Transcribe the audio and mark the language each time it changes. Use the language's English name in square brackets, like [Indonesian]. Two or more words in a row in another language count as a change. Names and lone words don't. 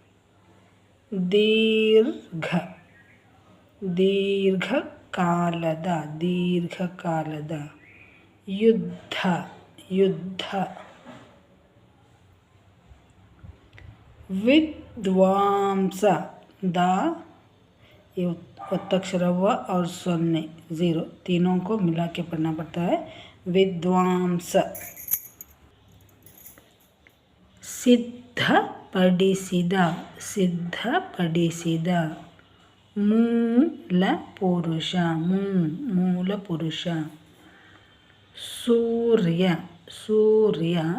[Kannada] ದೀರ್ಘ, ದೀರ್ಘಕಾಲದ, ದೀರ್ಘಕಾಲದ, ಯುದ್ಧ, ಯುದ್ಧ, [Hindi] विद्वांस, दा ये अक्षर व और शून्य ज़ीरो तीनों को मिला के पढ़ना पड़ता है, विद्वांस, [Kannada] ಸಿದ್ಧಪಡಿಸಿದ, ಸಿದ್ಧಪಡಿಸಿದ, ಮೂಲ ಪುರುಷ ಮೂಲ ಪುರುಷ. ಸೂರ್ಯ ಸೂರ್ಯ.